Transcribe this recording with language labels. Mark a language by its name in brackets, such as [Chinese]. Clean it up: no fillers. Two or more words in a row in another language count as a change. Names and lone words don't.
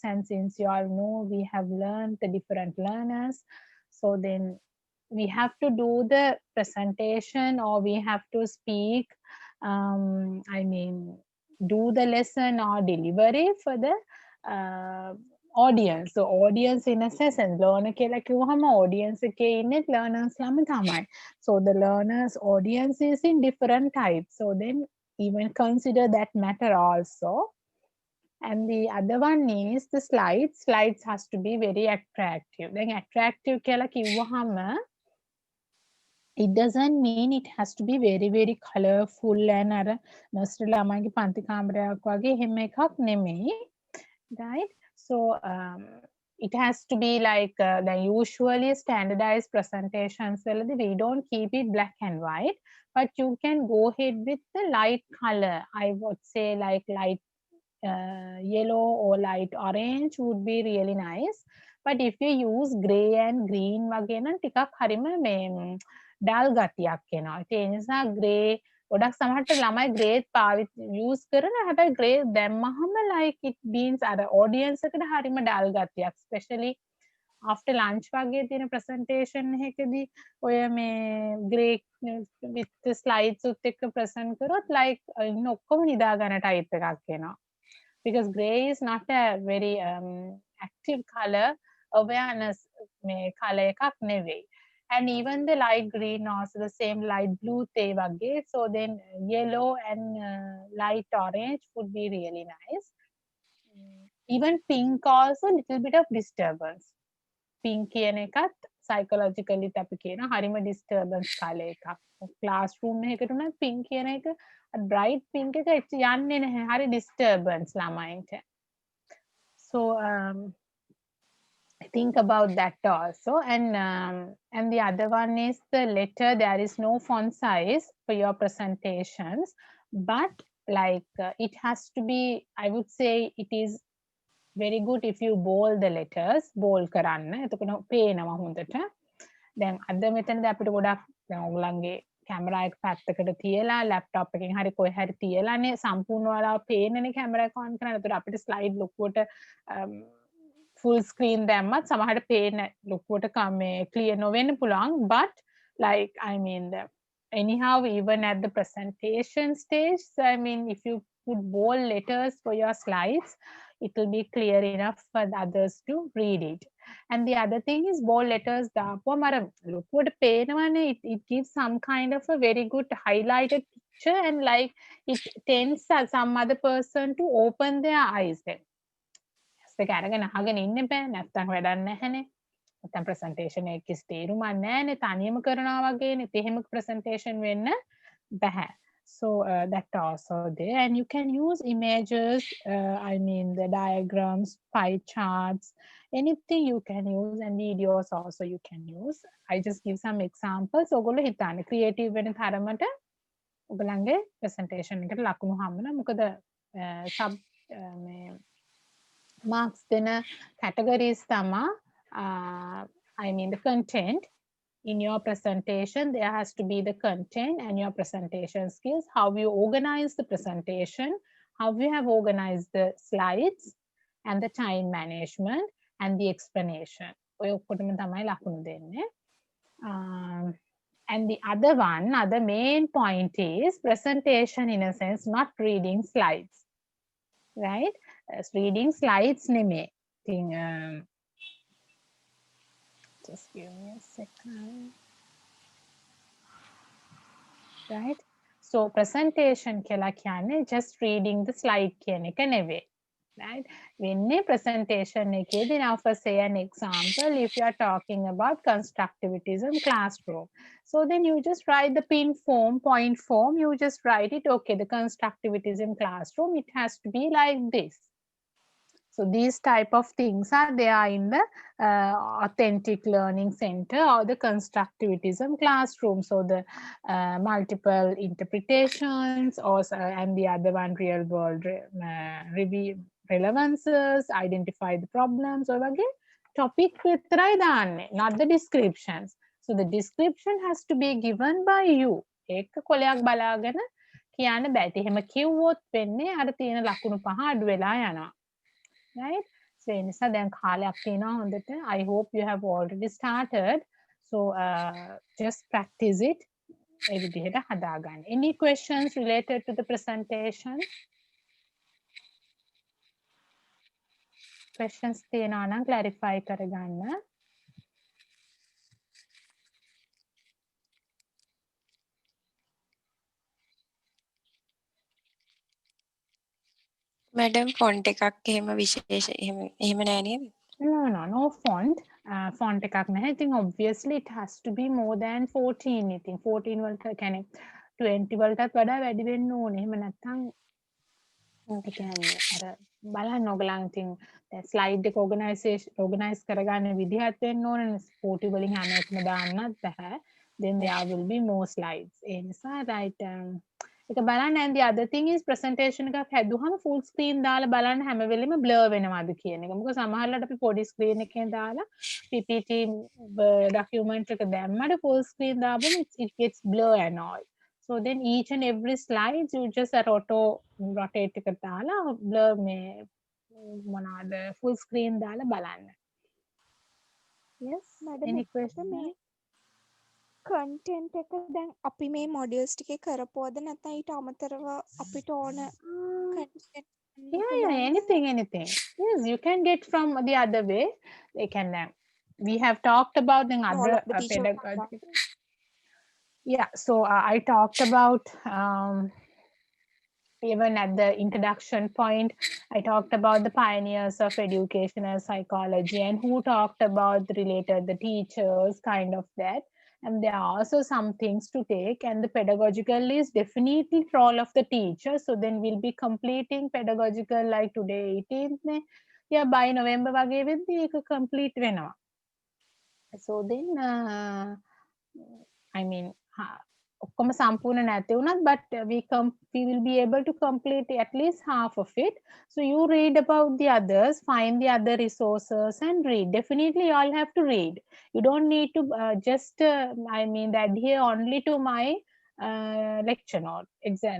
[English] And since you all know we have learned the different learners, so then we have to do the presentation or we have to speak, I mean do the lesson or delivery for the audience. So audience in a sense, [Sinhala] learner කියලා කිව්වහම audience එකේ ඉන්නේ learners ළම තමයි. [English] So the learners audience is in different types. So then even consider that matter also. And the other one is the slides. Slides has to be very attractive. Then attractive [Sinhala] කියලා කිව්වහම [English] it doesn't mean it has to be very colorful and [Sinhala] අර nursery ළමයිගේ පන්ති කාමරයක් වගේ එහෙම එකක් නෙමෙයි. [English] Right? So it has to be like the usually standardized presentations. Well, we don't keep it black and white, but you can go ahead with the light color. I would say like light yellow or light orange would be really nice. But if you use grey and green [Sinhala] වගේ නම් ටිකක් හරිම මේ ඩල් ගතියක් එනවා. ඒ නිසා grey ගොඩක් සමහරට ළමයි grey use කරන හැබැයි grey දැම්මහම [English] like it means [Sinhala] අර audience එකට හරිම ඩල් ගතියක්. [English] Especially after lunch [Sinhala] වගේ තියෙන presentation එකකදී ඔය මේ [English] grey with the slides [Sinhala] උත් එක්ක present කරොත් like ඉන්න ඔක්කොම නිදා ගන්න type එකක් එනවා. [English] Because grey is not a very active color awareness color [Sinhala] එකක් නෙවෙයි. [English] And even the light green also the same light blue [Sinhala] තේ වගේ. [English] So then yellow and light orange would be really nice. Even pink also little bit of disturbance. [Sinhala] Pink කියන එකත් psychologically අපි කියන හරිම [English] disturbance color [Sinhala] එකක්. classroom එකකට උනත් pink කියන එක [English] bright pink [Sinhala] එක යන්නේ නැහැ. හරි disturbance ළමයින්ට. [English] So think about that also. And the other one is the letter. There is no font size for your presentations, but like it has to be, I would say it is very good if you bold the letters. [Sinhala] bold කරන්න. එතකොට පේනවා හොඳට. දැන් අද මෙතනදී අපිට ගොඩක් දැන් ඔයගලන්ගේ කැමරා එක පැත්තකට තියලා ලැප්ටොප් එකෙන් හරි කොහේ හරි තියලානේ සම්පූර්ණ වලා පේනනේ කැමරා එක on කරන්න. එතකොට අපිට ස්ලයිඩ් ලොකුවට [English] full screen [Sinhala] දැම්මත් සමහරට පේන ලොකුවට මේ clear නොවෙන්න පුළුවන්. [English] But like I mean anyhow even at the presentation stage, so I mean if you put bold letters for your slides, it will be clear enough for the others to read it. And the other thing is bold letters [Sinhala] දාපුවම අර ලොකුවට පේනවනේ, [English] it gives some kind of a very good highlighted picture and like it tends some other person to open their eyes then. [Sinhala] ඒක අරගෙන අහගෙන ඉන්න බෑ, නැත්තම් වැඩක් නැහැනේ. නැත්තම් presentation එකේ තේරුමක් නැහැනේ, තනියම කරනවා වගේනේ. එහෙම presentation වෙන්න බෑ. [English] So that also there, and you can use images, I mean the diagrams, pie charts, anything you can use, and videos also you can use. I just give some examples. [Sinhala] ඔයගොල්ලෝ හිතන්න creative වෙන තරමට ඔයගලන්ගේ presentation එකට ලකුණු හම්බුනා. මොකද sub marks දෙන categories තමයි [English] I mean the content. In your presentation, there has to be the content and your presentation skills, how you organize the presentation, how you have organized the slides, and the time management and the explanation. And the other main point is presentation in a sense, not reading slides, right? As reading slides, just give me a second. Right? So presentation [Sinhala] කියලා කියන්නේ [English] just reading the slide [Sinhala] කියන එක නෙවෙයි. [English] Right? [Sinhala] වෙන්නේ presentation එකේදී, [English] now for say an example, if you are talking about constructivism classroom. So then you just write the point form, you just write it, okay, the constructivism classroom, it has to be like this. So these type of things are there in the authentic learning center or the constructivism classroom. So the multiple interpretations, and the other one real world relevances, identify the problems, or again topic [Sinhala] විතරයි දාන්නේ, [English] not the descriptions. So the description has to be given by you. [Sinhala] ඒක කොලයක් බලාගෙන කියන්න බෑ. එහෙම කිව්වොත් වෙන්නේ අර තියෙන ලකුණු පහ අඩු වෙලා යනවා. [English] Right? So [Sinhala] නිසා දැන් කාලයක් තියෙනවා හොඳට. [English] I hope you have already started. So just practice it. [Sinhala] ඒ විදිහට හදාගන්න. [English] Any questions related to the presentation? [Sinhala] questions තියෙනවා නම් clarify කරගන්න. මැඩම් ෆොන්ට් එකක් එහෙම විශේෂ එහෙම නෑ නේද? [English] No font. Font [Sinhala] එකක් නැහැ. ඉතින් [English] obviously it has to be more than 14. [Sinhala] ඉතින් 14 වලට කියන්නේ 20 වලටත් වඩා වැඩි වෙන්න ඕනේ. එහෙම නැත්නම් ඒ කියන්නේ අර බලන්න ඔයගලන් ඉතින් දැන් ස්ලයිඩ් එක organize කරගන්න විදිහත් වෙන්න ඕනේ. 40 වලින් හැම එකම දාන්නත් බෑ. [English] Then there will be more slides. [Sinhala] ඒ නිසා right ඒක බලන්න. [English] and the other thing is presentation [Sinhala] එකක් හැදුවම [English] full screen [Sinhala] දාලා බලන්න හැම වෙලෙම blur වෙනවද කියන එක. මොකද සමහරවිට අපි පොඩි screen එකෙන් දාලා [English] PPT document [Sinhala] එක දැම්මම [English] full screen [Sinhala] දාපුවම [English] it gets blur and all. So then each and every slide you just rotate [Sinhala] එක දාලා blur මේ මොනවාද [English] full screen [Sinhala] දාලා බලන්න. [English] Yes. Madam, Any [Sinhala] එතකොට [English] question? [Sinhala] මේ content එක දැන් අපි මේ modules ටිකේ කරපුවද නැත්නම් ඊට අමතරව අපිට ඕන content [English] Yeah, anything. Yes, you can get from the other way. They can. We have talked about the all other of the teacher pedagogical. Yeah, so I talked about even at the introduction point, I talked about the pioneers of educational psychology and who talked about the teachers, kind of that. And there are also some things to take, and the pedagogical is definitely for all of the teachers. So then we'll be completing pedagogical like today 18th. Yeah, by November [Sinhala] වගේ වෙද්දී ඒක complete වෙනවා. [English] So then I mean [Sinhala] ඔක්කොම සම්පූර්ණ නැති වුණත් [English] but we will be able to complete at least half of it. So you read about the others, find the other resources and read. Definitely you all have to read. You don't need to just adhere only to my lecture note exam.